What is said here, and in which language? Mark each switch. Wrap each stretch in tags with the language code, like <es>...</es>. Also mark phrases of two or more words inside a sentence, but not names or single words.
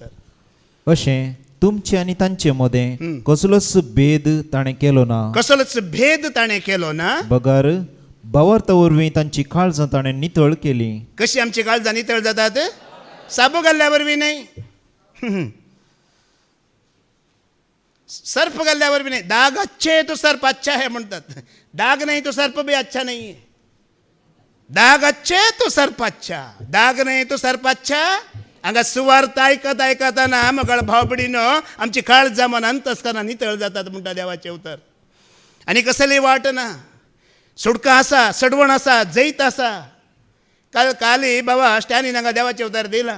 <kok>अशें तुमचे आनी तांचे मदें कसलोच भेद ताणें केलो ना. कसलोच भेद ताणें केलो ना. बगार भावार्था वरवीं तांची काळजां ताणें नितळ केली. कशी आमची काळजां नितळ जातात? साबू घाल्ल्या वरवीं न्हय, सर्फ घाल्ल्या वरवीं न्हय.</kok> <hi>दाग अच्छे है तो सर्फ अच्छा है म्हणटात. दाग नाही तो सर्फ भी अच्छा नहीं है. दाग अच्छे तो सर्फ अच्छा, दाग नाही तो सर्फ अच्छा.</hi> <kok>हांगा सुवार्थ आयकत आयकतना म्हगळ भावबडीनो आमची काळजां मन अंतस्करां नितळ जातात म्हणटा देवाचें उतर. आनी कसली वाट ना. सुडका आसा, सडवण आसा, जैत आसा. काली बाबा स्टॅनीन हांगा देवाचें उतर दिलां.</kok>